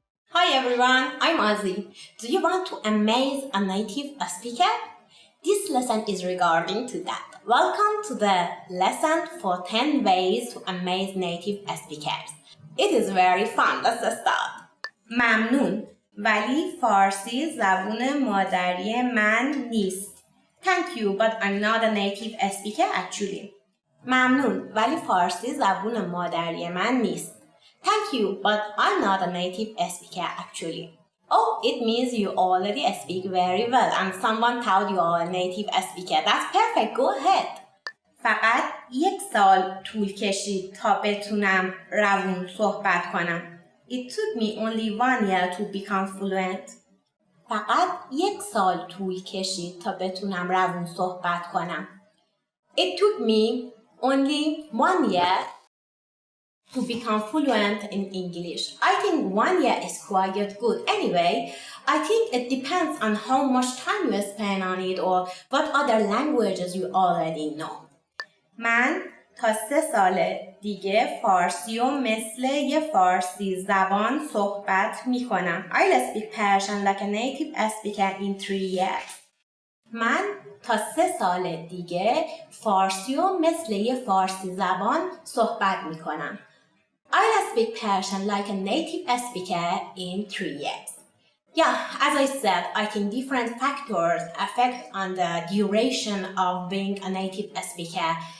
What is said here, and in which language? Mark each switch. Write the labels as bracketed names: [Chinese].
[English] Hi everyone, I'm Ozzy. Do you want to amaze a native speaker? This lesson is regarding to that. Welcome to the lesson for 10 ways to amaze native speakers. It is very fun. Let's start. [Persian] ممنون ولی فارسی زبون مادری من نیست. [English] Thank you, but I'm not a native speaker actually. [Persian] ممنون ولی فارسی زبون مادری من نیست. [English] Thank you, but I'm not a native speaker actually. Oh, it means you already speak very well and someone told you are a native speaker. That's perfect, go ahead. [Persian] فقط 1 سال طول کشید تا بتونم روون صحبت کنم. [English] It took me only 1 year to become fluent. [Persian] فقط 1 سال طول کشید تا بتونم روون صحبت کنم. [English] It took me only 1 year to become fluent in English. I think 1 year is quite good. Anyway, I think it depends on how much time you spend on it or what other languages you already know. [Persian] من تا 3 سال دیگه فارسی و مثل یه فارسی زبان صحبت میکنم. [English] I'll speak Persian like a native speaker in 3 years. [Persian] من تا 3 سال دیگه فارسی و مثل یه فارسی زبان صحبت میکنم. [English] I'll speak Persian like a native speaker in 3 years. Yeah, as I said, I think different factors affect on the duration of being a native speaker.